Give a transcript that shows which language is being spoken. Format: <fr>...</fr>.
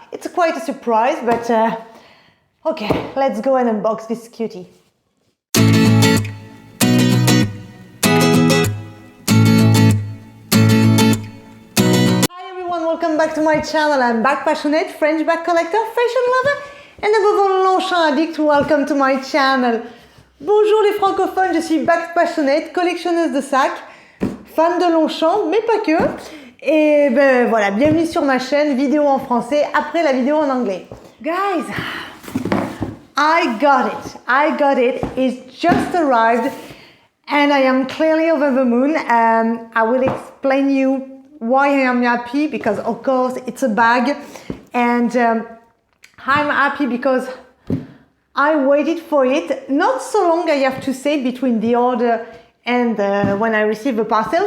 <en>It's quite a surprise, but okay, let's go and unbox this cutie. Welcome back to my channel. I'm bag passionate, French bag collector, fashion lover, and above all, Longchamp addict. Welcome to my channel.</en> <fr>Bonjour les francophones, je suis</fr> <en>bag passionate,</en> <fr>collectionneuse de sacs, fan de Longchamp, mais pas que. Et ben voilà, bienvenue sur ma chaîne, vidéo en français, après la vidéo en anglais.</fr> <en>Guys, I got it. It's just arrived, and I am clearly over the moon. I will explain you why I am happy, because of course it's a bag, and I'm happy because I waited for it not so long, I have to say, between the order and when I received the parcel.</en>